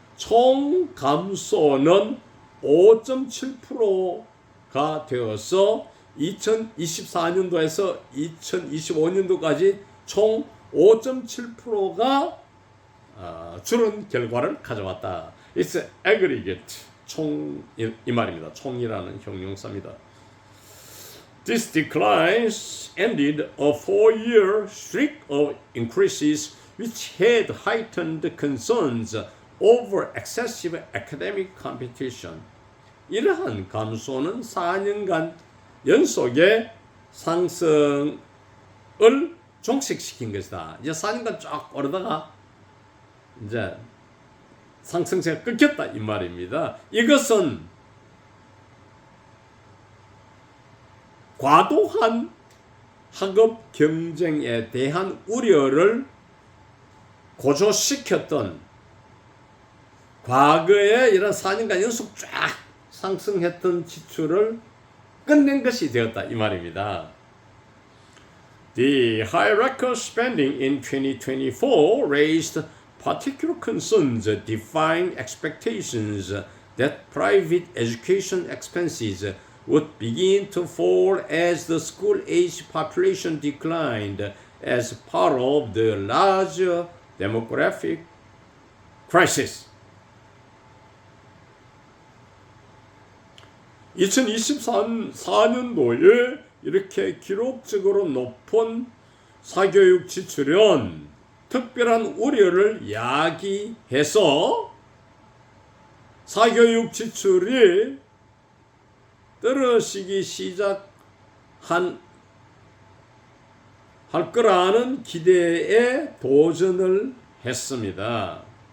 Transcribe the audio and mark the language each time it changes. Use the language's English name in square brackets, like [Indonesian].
[Korean] 총 감소는 5.7%가 되어서 2024년도에서 2025년도까지 총 5.7%가 줄은 결과를 가져왔다. [English] It's aggregate. [Korean] 총 이 말입니다. 총이라는 형용사입니다. [English] This declines ended a 4-year streak of increases which had heightened concerns over excessive academic competition. [Korean] 이러한 감소는 4년간 연속의 상승을 종식시킨 것이다. 이제 4년간 쫙 오르다가 이제 상승세가 끊겼다 이 말입니다. 이것은 과도한 학업 경쟁에 대한 우려를 고조시켰던 과거에 이런 4년간 연속 쫙 상승했던 지출을 끝낸 것이 되었다 이 말입니다. [English] The high record spending in 2024 raised particular concerns, defying expectations that private education expenses would begin to fall as the school-age population declined as part of the larger demographic crisis. [Korean] 2024년도에 이렇게 기록적으로 높은 사교육 지출은 특별한 우려를 야기해서 사교육 지출이 떨어지기 시작할 거라는 기대에 도전을 했습니다.